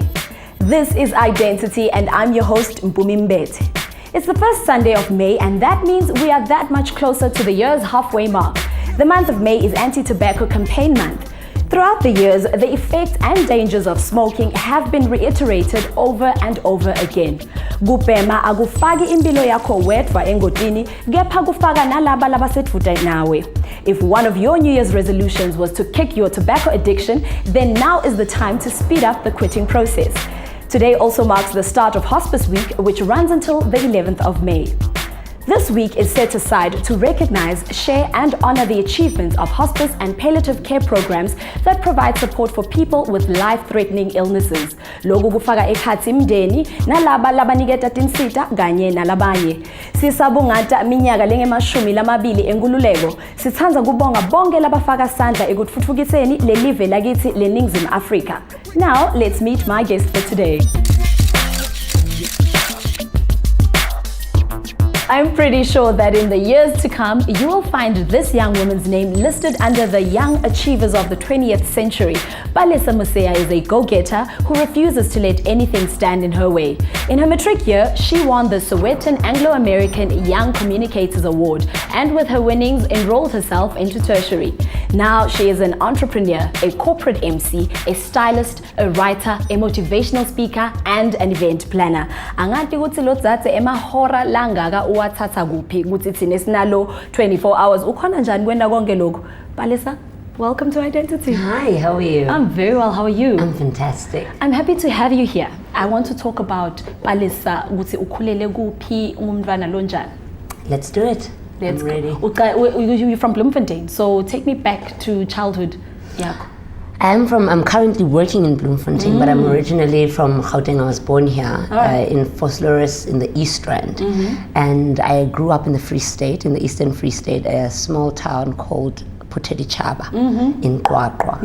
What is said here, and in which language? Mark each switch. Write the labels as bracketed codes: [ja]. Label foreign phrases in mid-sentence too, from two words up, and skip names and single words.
[en] This is i-Dentity, and I'm your host, Mpumi Mbethe. It's the first Sunday of May, and that means we are that much closer to the year's halfway mark. The month of May is Anti-Tobacco Campaign Month. Throughout the years, the effects and dangers of smoking have been reiterated over and over again. [ss] Kupema akufaki impilo yakho wedwa engotini, kepha kufaka nalaba labasedvuta nawe. [en] If one of your New Year's resolutions was to kick your tobacco addiction, then now is the time to speed up the quitting process. Today also marks the start of Hospice Week, which runs until the 11th of May. This week is set aside to recognize, share, and honor the achievements of hospice and palliative care programs that provide support for people with life-threatening illnesses. [ss] Loku kufaka ekhatsi imndeni nalaba labaniketa tinsita kanye nalabanye. Sisabungata minyaka lengemashumi lamabili enkululeko. Sithandza kubonga bonke labafaka sandla ekutfutfukiseni lelive lakithi leNingizimu Afrika. [en] Now, let's meet my guest for today. I'm pretty sure that in the years to come, you will find this young woman's name listed under the young achievers of the 20th century. Palesa Musia is a go-getter who refuses to let anything stand in her way. In her matric year, she won the Sowetan Anglo-American Young Communicators Award, and with her winnings, enrolled herself into tertiary. Now she is an entrepreneur, a corporate MC, a stylist, a writer, a motivational speaker, and an event planner. [ss] Angathi ukuthi lo dzathe emahora langaka uwathatha kuphi ukuthi thina sinalo 24 hours ukhona njani kwenda konke lokho. [en] Palesa, welcome to i-Dentity. Hi, how are you? I'm very well. How are you? I'm fantastic. I'm happy to have you here. I want to talk about Palesa [ss] ukuthi ukhulele kuphi umntwana lonjani. [en] Let's do it. I'm ready. You're from Bloemfontein, so take me back to childhood. Yeah. I'm currently working in Bloemfontein, but I'm originally from Gauteng. I was born here in Vosloorus in the East Rand. And I grew up in the Free State, in the Eastern Free State, a small town called Chaba in Qwaqwa.